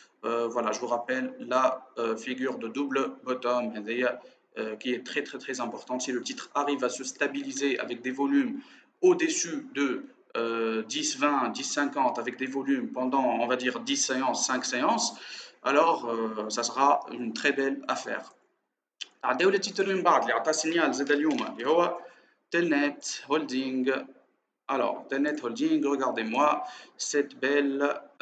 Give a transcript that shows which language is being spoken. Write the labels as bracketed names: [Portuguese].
[French] Voilà, je vous rappelle la figure de double bottom qui est très très très importante. Si le titre arrive à se stabiliser avec des volumes au-dessus de 10, 20, 10, 50, avec des volumes pendant, on va dire, 10 séances, 5 séances, alors ça sera une très belle affaire. [Arabic] عداو للتيتر من بعد اللي عطى سينيال زاد اليوم اللي هو تلنت هولدينغ. [French] Alors, Tenet Holding, regardez-moi cette belle.